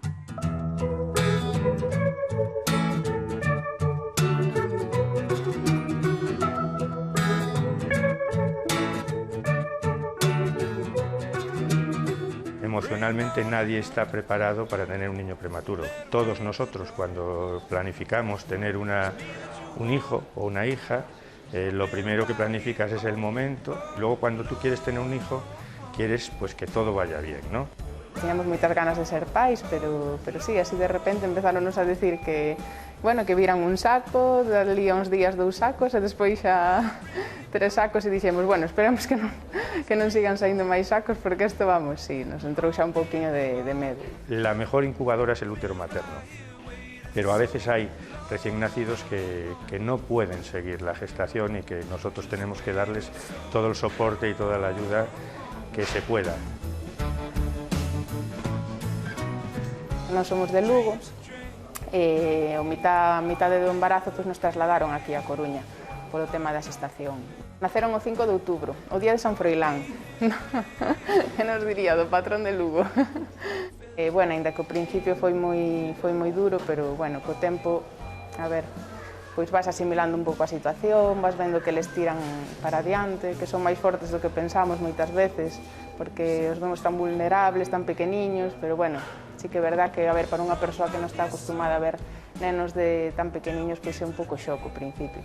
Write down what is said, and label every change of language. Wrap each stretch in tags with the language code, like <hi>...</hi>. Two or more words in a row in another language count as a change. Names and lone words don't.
<es>Emocionalmente nadie está preparado para tener un niño prematuro. Todos nosotros, cuando planificamos tener un hijo o una hija, lo primero que planificas es el momento. Luego, cuando tú quieres tener un hijo, quieres pues que todo vaya bien, ¿no?</es> <gl>Tiñamos moitas ganas de ser pais, pero sí, así de repente empezáronos a decir que, bueno, que viran un saco, dalía uns días 2 sacos e despois xa 3 sacos e dixemos, bueno, esperemos que non sigan saindo máis sacos porque isto, vamos, sí, nos entrou xa un pouquiño de medo.</gl> <es>La mejor incubadora es el útero materno, pero a veces hay recién nacidos que no pueden seguir la gestación y que nosotros tenemos que darles todo el soporte y toda la ayuda que se pueda.</es> <gl>Nós somos de Lugo e a mitade do embarazo nos trasladaron aquí a Coruña polo tema da xestación. Naceron o 5 de outubro, o día de San Froilán, que nos diría do patrón de Lugo. Bueno, ainda que ao principio foi moi duro, pero bueno, co tempo, a ver, pois vas asimilando un pouco a situación, vas vendo que les tiran para adiante, que son máis fortes do que pensamos moitas veces, porque os vemos tan vulnerables, tan pequeniños, pero bueno, sí que é verdad que, a ver, para unha persoa que non está acostumada a ver nenos de tan pequeniños, pois é un pouco xoco ao principio.</gl>